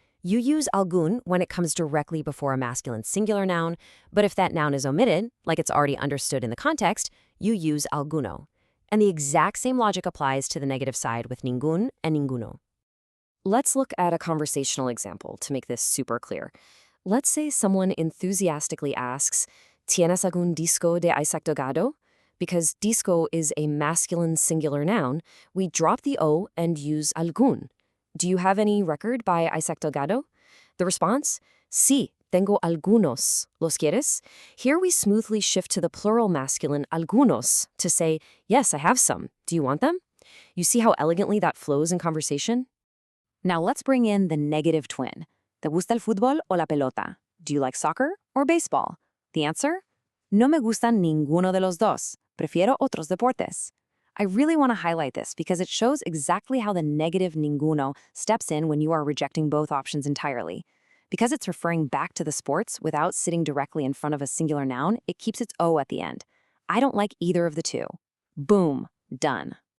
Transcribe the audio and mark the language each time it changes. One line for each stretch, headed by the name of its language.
English: You use algun when it comes directly before a masculine singular noun, but if that noun is omitted, like it's already understood in the context, you use alguno. And the exact same logic applies to the negative side with ningún and ninguno. Let's look at a conversational example to make this super clear. Let's say someone enthusiastically asks,
Spanish: ¿Tienes algún disco de Isaac Delgado?
English: Because disco is a masculine singular noun, we drop the O and use algún. Do you have any record by Isaac Delgado? The response?
Spanish: Sí, tengo algunos. ¿Los quieres?
English: Here we smoothly shift to the plural masculine algunos to say, yes, I have some. Do you want them? You see how elegantly that flows in conversation? Now let's bring in the negative twin.
Spanish: ¿Te gusta el fútbol o la pelota?
English: Do you like soccer or baseball? The answer?
Spanish: No me gustan ninguno de los dos. Prefiero otros deportes.
English: I really want to highlight this because it shows exactly how the negative ninguno steps in when you are rejecting both options entirely. Because it's referring back to the sports without sitting directly in front of a singular noun, it keeps its O at the end. I don't like either of the two. Boom, done.